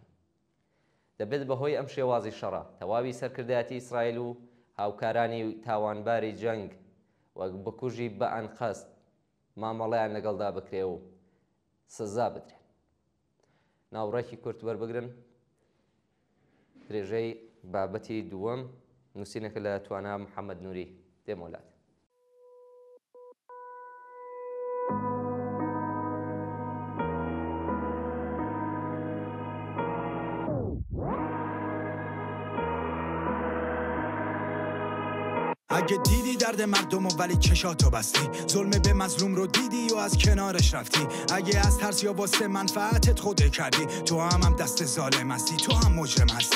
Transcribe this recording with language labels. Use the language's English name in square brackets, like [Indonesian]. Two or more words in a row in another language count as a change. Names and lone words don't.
[Central Kurdish] دەبێت بەهۆی ئەم شێوازی شەڕە تەواوی سەرکردایەتی ئیسرائیل و هاوکارانی تاوانباری جەنگ وەک بکوژی بە ئەنقەست مامەڵەیان لەگەڵدا بکرێ و سزا بدرێن. ناوڕێکی کورت وەربگرن. درێژەی بابەتی دووەم نووسینەکە لە توانا محەممەد نووری دێمۆلات. [Persian] اگه دیدی درد مردمو ولی چشاتو بستی، ظلم به مظلوم رو دیدی و از کنارش رفتی، اگه از ترس یا واسه منفعتت خوده کردی، تو هم دست ظالم هستی، تو هم مجرم هستی.